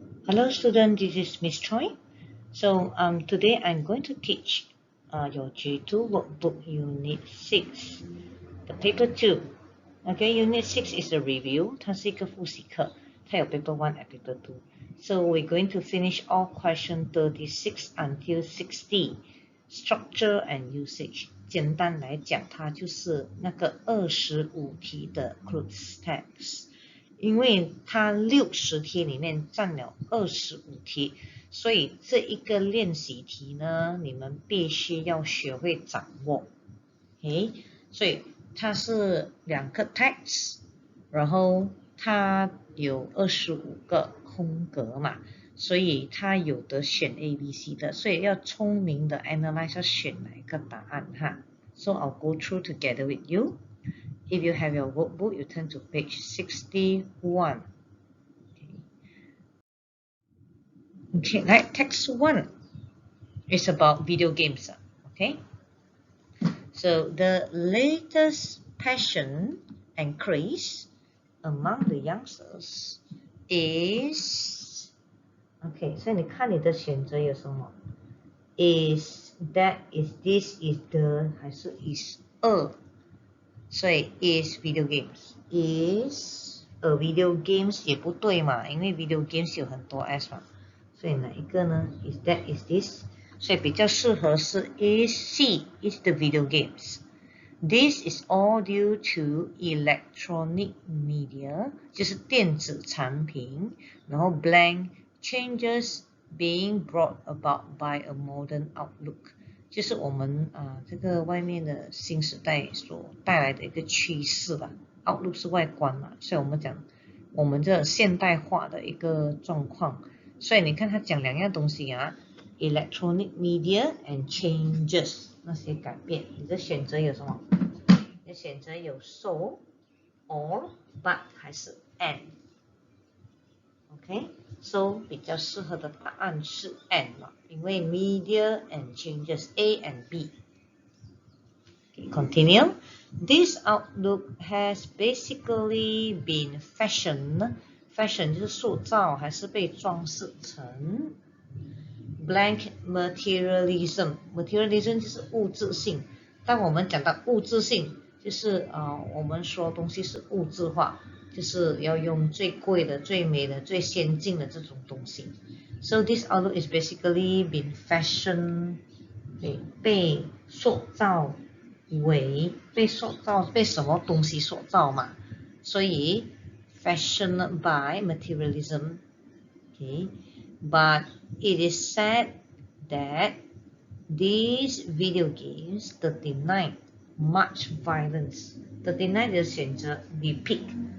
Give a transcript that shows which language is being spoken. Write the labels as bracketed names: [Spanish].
[English] Hello student, this is Miss Choi. So today I'm going to teach your G2 workbook Unit 6, the paper 2. Okay, Unit 6 is a review, [Chinese] 它是一个复习课，它有 [English] paper 1 and paper 2. So we're going to finish all question 36 until 60, structure and usage. [Chinese] 简单来讲，它就是那个25题的 Q36。因为它60题里面占了25题，所以这一个练习题呢，你们必须要学会掌握。 OK， 所以它是2个 text， 然后它有25个空格嘛，所以它有的选 A、B、C 的，所以要聪明的 analyze 要选哪一个答案哈。 [English] So I'll go through together with you. If you have your workbook, you turn to page 61. Okay, like text 1 is about video games. Okay, so the latest passion and craze among the youngsters is okay. [Chinese] 所以你看你的选择有什么 ？ [English] Is that is this is the [Chinese] 还是 [English] is a？所以 is video games is a video games [Chinese] 也不对嘛，因为 [English] video games 有很多 s [Chinese] 嘛，所以哪一个呢 [English] ？is that is this？ [Chinese] 所以比较适合是 [English] is C is the video games。 This is all due to electronic media， [Chinese] 就是电子产品，然后 [English] blank changes being brought about by a modern outlook。 [Chinese] 就是我们这个外面的新时代所带来的一个趋势吧。 outlook 是外观嘛，所以我们讲我们这现代化的一个状况。所以你看他讲2样东西啊 ， [English] electronic media and changes [Chinese] 那些改变。你的选择有什么？你的选择有 so、or、but 还是 and。OK。So 比较适合的答案是 and 嘛，因为 [English] media and changes A and B。 Okay, continue. This outlook has basically been fashion [Chinese] 就是塑造还是被装饰成 [English] blank materialism [Chinese] 就是物质性。当我们讲到物质性，就是我们说东西是物质化。就是要用最贵的、最美的、最先进的这种东西。 [English] So this outlook is basically been fashion， [Chinese] 被塑造为被什么东西所造嘛？ [English] 所以 fashion by materialism。Okay，but it is said that these video games 39 much violence。39 [Chinese] 的选择 [English] depict